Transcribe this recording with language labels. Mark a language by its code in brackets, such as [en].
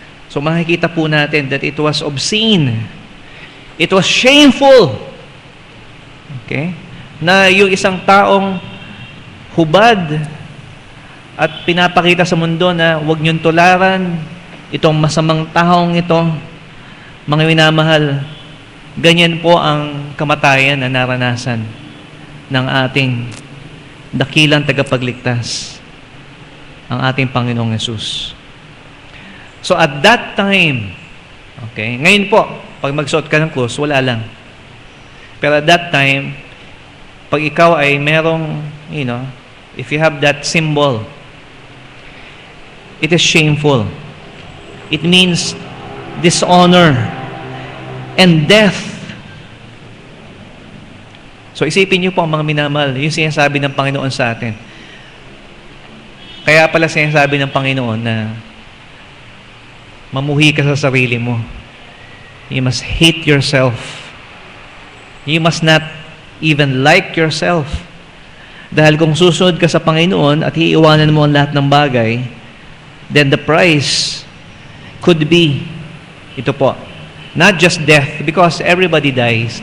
[tl] So makikita po natin [en] that it was obscene. It was shameful. Okay? [tl] Na yung isang taong hubad at pinapakita sa mundo na huwag niyong tularan itong masamang taong ito, mga minamahal, ganyan po ang kamatayan na naranasan ng ating dakilang tagapagligtas, ang ating Panginoong Hesus. [en] So at that time, [tl] okay, ngayon po, pag magsuot ka ng krus, wala lang. [en] Pero at that time, [tl] pag ikaw ay merong, [en] if you have that symbol, it is shameful. It means dishonor and death. [tl] So isipin niyo po mga minamahal, yung sinasabi ng Panginoon sa atin. Kaya pala sinasabi ng Panginoon na mamuhi ka sa sarili mo. [en] You must hate yourself. You must not even like yourself. [tl] Dahil kung susunod ka sa Panginoon at iiwanan mo ang lahat ng bagay, [en] then the price could be, [tl] ito po, [en] not just death, because everybody dies.